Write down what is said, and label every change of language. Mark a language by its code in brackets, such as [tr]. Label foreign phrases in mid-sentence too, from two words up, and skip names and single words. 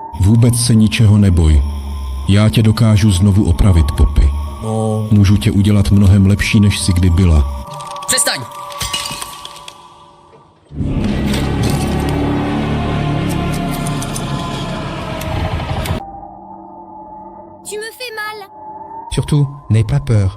[cs] Vůbec se ničeho neboj. Já tě dokážu znovu opravit, Poppy. No. Můžu tě udělat mnohem lepší, než jsi kdy byla. Přestaň! [fr] Tu me fais mal. Surtout, n'aie pas peur.